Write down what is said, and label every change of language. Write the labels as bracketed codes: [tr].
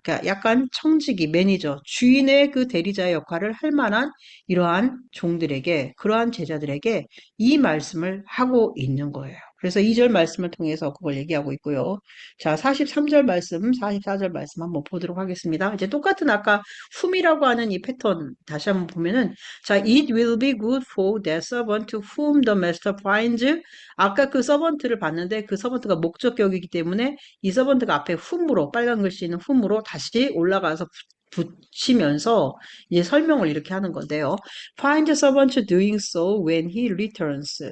[ko] 그러니까 약간 청지기, 매니저, 주인의 그 대리자의 역할을 할 만한 이러한 종들에게, 그러한 제자들에게 이 말씀을 하고 있는 거예요. 그래서 2절 말씀을 통해서 그걸 얘기하고 있고요. 자, 43절 말씀, 44절 말씀 한번 보도록 하겠습니다. 이제 똑같은 아까 whom이라고 하는 이 패턴 다시 한번 보면은, 자, [en] it will be good for that servant whom the master finds. [ko] 아까 그 서번트를 봤는데 그 서번트가 목적격이기 때문에 이 서번트가 앞에 whom으로, 빨간 글씨 있는 whom으로 다시 올라가서 붙이면서 이제 설명을 이렇게 하는 건데요. [en] Find the servant doing so when he returns.